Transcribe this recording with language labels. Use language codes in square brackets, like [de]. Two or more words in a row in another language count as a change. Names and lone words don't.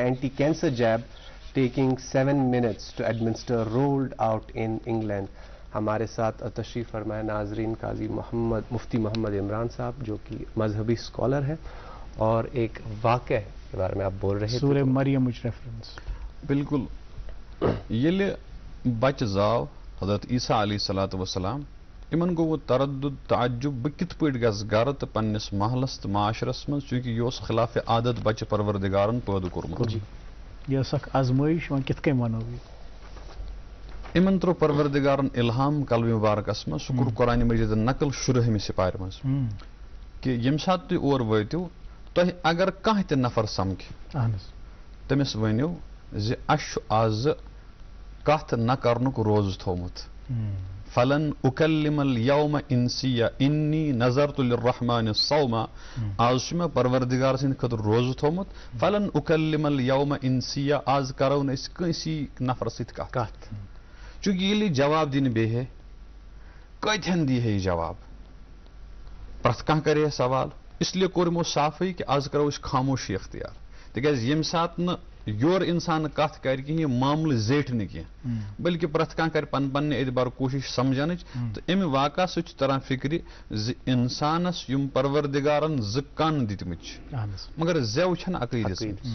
[en] Anti cancer jab taking 7 minutes to administer rolled out in England. [ur] ہمارے ساتھ تشریف فرمائے ناظرین قاضی مفتی محمد عمران صاحب جو کہ مذہبی اسکالر ہیں اور ایک واقعہ کے بارے میں آپ بول رہے ہیں. سورہ مریم ریفرنس. [ks] بالکل ییٚلہِ بچہ زاو حضرت عیسیٰ [ar] علیہ الصلوۃ والسلام [ks] امن گو تردد تعجب بہ کت پٲٹھۍ گژھٕ گرٕ تہٕ پننس محلس تہٕ معاشرس منٛز چونکہ یہ اوس خلاف عادت بچہ پروردگارن پٲدٕ کوٚرمُت. یہ ٲس اکھ آزمٲیش وۄنۍ کِتھ کٔنۍ وَنو یہِ امن ترٛوو پروردگارن الہام کلمہ مبارکس منٛز سُہ کوٚر قرآن مجیدن نقل 16ہمہِ سپارِ منٛز کہ ییٚمہِ ساتہٕ تُہۍ اور وٲتِو تۄہہِ اگر کانٛہہ تہِ نفر سمکھِ اہن حظ تٔمِس ؤنِو زِ اَسہِ چھُ آزٕ کتھ نہ کرنُک روزٕ تھوٚومُت. [ar] فلن اکلم اليوم انسیہ انی نظرت للرحمن صوما. [ks] آز چھُ مےٚ پروردگار سٕنٛدِ خٲطرٕ روزٕ تھوٚومُت. [ar] فلن اکلم اليوم انسیہ. [ks] آز کرو نہٕ أسۍ کٲنٛسی نفرس سۭتۍ کتھ. چوٗنٛکہِ ییٚلہِ یہِ جواب دِنہِ بیٚہہِ کۭتہن دی ہے یہِ جواب؟ پرٛٮ۪تھ کانٛہہ کرِ ہے سوال. اس لیے کوٚر یِمو صافٕے کہِ آز کرو أسۍ خاموشی اختیار. تِکیٛازِ ییٚمہِ ساتہٕ نہٕ یورٕ انسان کتھ کرِ کینٛہہ یہِ معاملہٕ زیٹھِ نہٕ کینٛہہ بلکہِ پرٛٮ۪تھ کانٛہہ کرِ پننہِ اعتبار کوٗشش سمجھنٕچ تہٕ امہِ واقعہ سۭتۍ چھُ تران فکرِ زِ انسانس یِم پروردگارن 2 کن دِتمٕتۍ چھِ مگر زٮ۪و چھنہٕ اکٕے دِژمٕژ.